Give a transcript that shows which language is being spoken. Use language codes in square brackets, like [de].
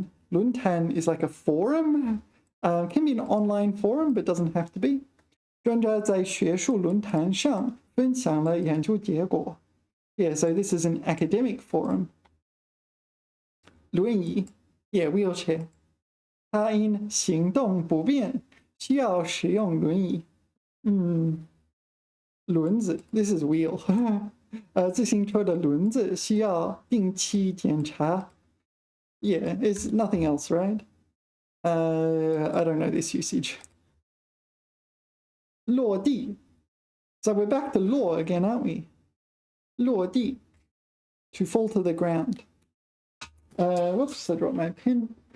[en] 论坛 is like a forum. Can be an online forum, but doesn't have to be. [zh] 专家在学术论坛上分享了研究结果. [en] Yeah, so this is an academic forum. 轮椅 yeah, wheelchair. [zh] 他因行动不便需要使用轮椅. [en] 轮子 this is wheel. [zh] 自行车的轮子需要定期检查. [en] Yeah, it's nothing else, right? I don't know this usage. [zh] 落地. [en] So we're back to 落 again, aren't we? 落地.To fall to the ground. Whoops, I dropped my pen.